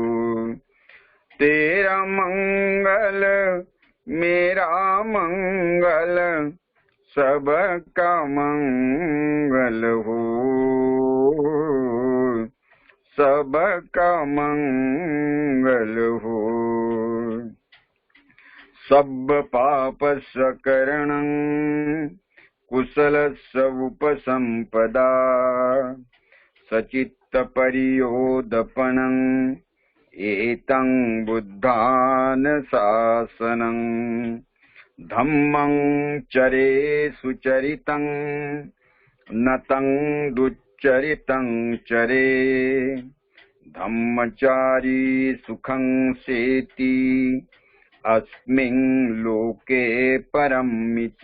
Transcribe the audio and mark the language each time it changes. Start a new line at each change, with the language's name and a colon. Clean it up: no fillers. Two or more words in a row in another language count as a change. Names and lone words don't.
Hindi: तेरा मंगल मेरा मंगल सबका मंगल हो, सबका मंगल हो।
Pali: सब पाप सकरणं कुशल उपसंपदा, सचित्त परियोदपनं एतं बुद्धान शासनं। धम्मं चरे सुचरितं नतं दुच्चरितं चरे। धम्मचारी सुखं सेति अस्मिन् लोके परमिच।